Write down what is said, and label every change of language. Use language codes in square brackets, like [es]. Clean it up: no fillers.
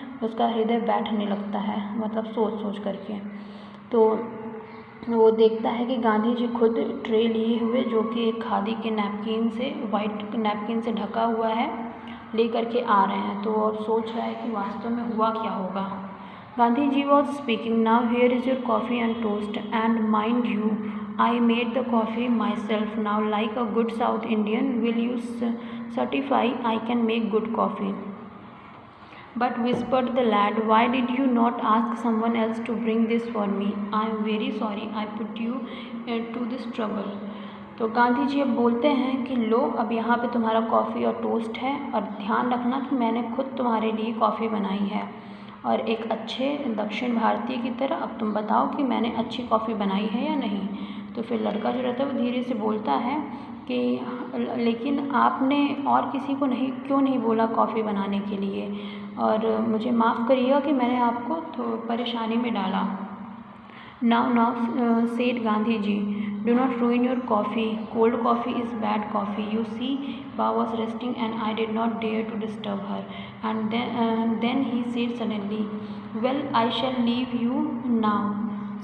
[hi] उसका हृदय बैठने लगता है, मतलब सोच करके। तो वो देखता है कि गांधी जी खुद ट्रे लिए हुए जो कि एक खादी के नैपकिन से वाइट नैपकिन से ढका हुआ है ले करके आ रहे हैं। तो वो सोच रहा है कि वास्तव में हुआ क्या होगा। [en] Gandhi ji was speaking, now here is your coffee and toast and mind you I made the coffee myself. Now, like a good South Indian, will you certify I can make good coffee? But whispered the lad, why did you not ask someone else to bring this for me? I am very sorry I put you to this trouble. [hi] तो गांधी जी अब बोलते हैं कि लो, अब यहाँ पे तुम्हारा coffee और टोस्ट है, और ध्यान रखना कि मैंने खुद तुम्हारे लिए कॉफ़ी बनाई है, और एक अच्छे दक्षिण भारतीय की तरह अब तुम बताओ कि मैंने अच्छी कॉफ़ी बनाई है या नहीं। तो फिर लड़का जो रहता है वो धीरे से बोलता है कि लेकिन आपने और किसी को क्यों नहीं बोला कॉफ़ी बनाने के लिए, और मुझे माफ़ करिएगा कि मैंने आपको परेशानी में डाला। [en] Now, said Gandhiji, do not ruin your coffee. Cold coffee is bad coffee. You see, Ba was resting and I did not dare to disturb her. And then he said suddenly, well, I shall leave you now.